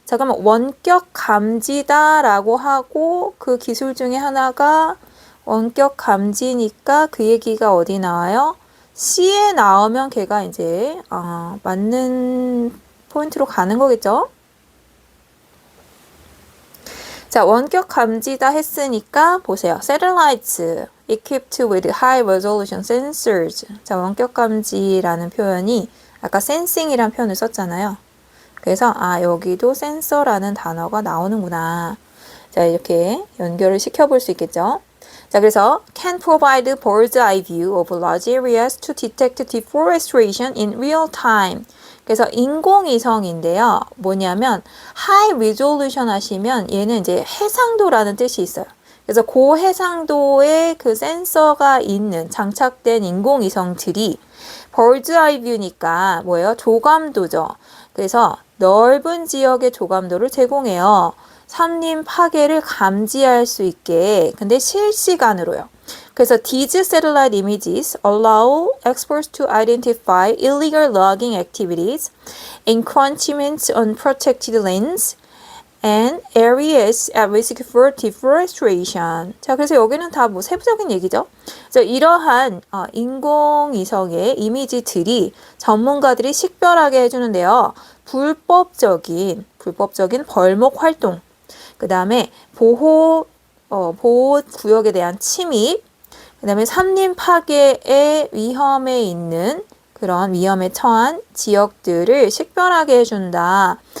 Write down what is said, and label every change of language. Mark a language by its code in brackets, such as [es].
[ko] 자, 그러면 원격 감지다라고 하고 그 기술 중에 하나가 원격 감지니까 그 얘기가 어디 나와요? C에 나오면 걔가 이제 맞는 포인트로 가는 거겠죠? 자, 원격 감지다 했으니까 보세요. [en] Satellites equipped with high resolution sensors. [ko] 자, 원격 감지라는 표현이 아까 sensing이라는 표현을 썼잖아요. 그래서 여기도 센서라는 단어가 나오는구나. 자, 이렇게 연결을 시켜볼 수 있겠죠? 자, 그래서 [en] can provide bird's eye view of large areas to detect deforestation in real time. [ko] 그래서 인공위성인데요. 뭐냐면 high resolution 하시면 얘는 이제 해상도라는 뜻이 있어요. 그래서 고해상도에 그 센서가 있는 장착된 인공위성들이 bird's eye view니까 뭐예요? 조감도죠. 그래서 넓은 지역의 조감도를 제공해요. 산림 파괴를 감지할 수 있게. 근데 실시간으로요. 그래서 [en] these satellite images allow experts to identify illegal logging activities, encroachments on protected lands, and areas at risk for deforestation. [ko] 자, 그래서 여기는 다 뭐 세부적인 얘기죠. 그래서 이러한 인공위성의 이미지들이 전문가들이 식별하게 해주는데요. 불법적인 벌목 활동, 그 다음에 보호 구역에 대한 침입, 그 다음에 산림 파괴의 위험에 있는 그런 위험에 처한 지역들을 식별하게 해준다.